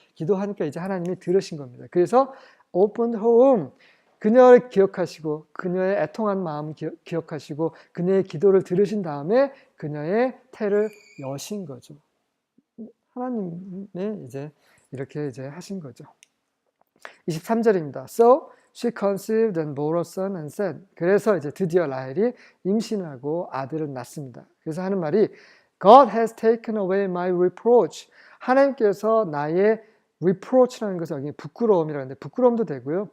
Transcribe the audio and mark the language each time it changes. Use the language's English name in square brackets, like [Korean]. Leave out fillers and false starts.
[Korean] 기도하니까 이제 하나님이 들으신 겁니다. 그래서 [English] open her womb, [Korean] 그녀를 기억하시고 그녀의 애통한 마음 기억하시고 그녀의 기도를 들으신 다음에 그녀의 태를 여신 거죠. 하나님의 이제 이렇게 이제 하신 거죠. 23절입니다. [English] So she conceived and bore a son and said. [Korean] 그래서 이제 드디어 라헬이 임신하고 아들을 낳습니다. 그래서 하는 말이 [English] God has taken away my reproach. [Korean] 하나님께서 나의 reproach라는 것은 여기 부끄러움이라는데 부끄러움도 되고요.